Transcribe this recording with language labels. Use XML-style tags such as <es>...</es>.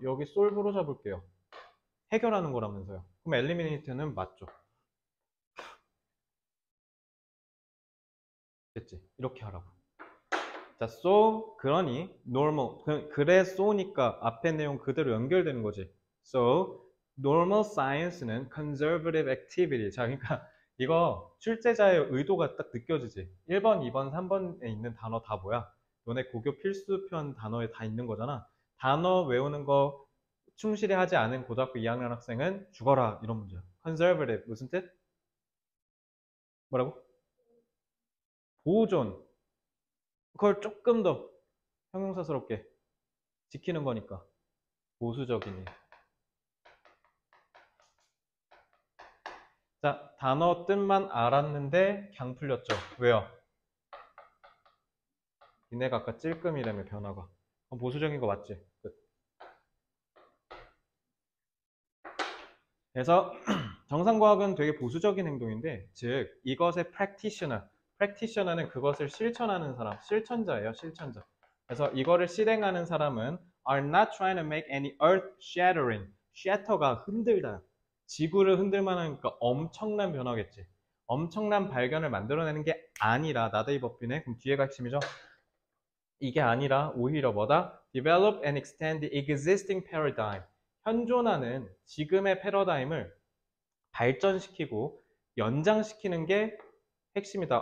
<ko>여기 solve로 잡을게요. 해결하는 거라면서요. 그럼 eliminate는 맞죠. 됐지? 이렇게 하라고. 자, so, 그러니, normal. 그래, so니까 앞에 내용 그대로 연결되는 거지.</ko> <en>So, normal science는 conservative activity.</en> <ko>자, 그러니까 이거 출제자의 의도가 딱 느껴지지. 1번, 2번, 3번에 있는 단어 다 뭐야? 너네 고교 필수편 단어에 다 있는 거잖아. 단어 외우는 거 충실히 하지 않은 고등학교 2학년 학생은 죽어라. 이런 문제야. conservative. 무슨 뜻? 뭐라고? 보존. 그걸 조금 더 형용사스럽게 지키는 거니까. 보수적이니. 자, 단어 뜻만 알았는데 강 풀렸죠. 왜요? 니네가 아까 찔끔이라며 변화가. 그럼 보수적인 거 맞지? 끝. 그래서 정상과학은 되게 보수적인 행동인데, 즉 이것의 practitioner는 그것을 실천하는 사람, 실천자예요, 실천자. 그래서 이거를 실행하는 사람은</ko> <en>are not trying to make any earth-shattering.</en> <ko>shatter가 흔들다. 지구를 흔들만 하니까 엄청난 변화겠지. 엄청난 발견을 만들어내는 게 아니라 나데이 버핀의 그럼 뒤에가 핵심이죠. 이게 아니라 오히려 뭐다?</ko> <en>develop and extend the existing paradigm.</en> <ko>현존하는 지금의 패러다임을 발전시키고 연장시키는 게 핵심이다.</ko>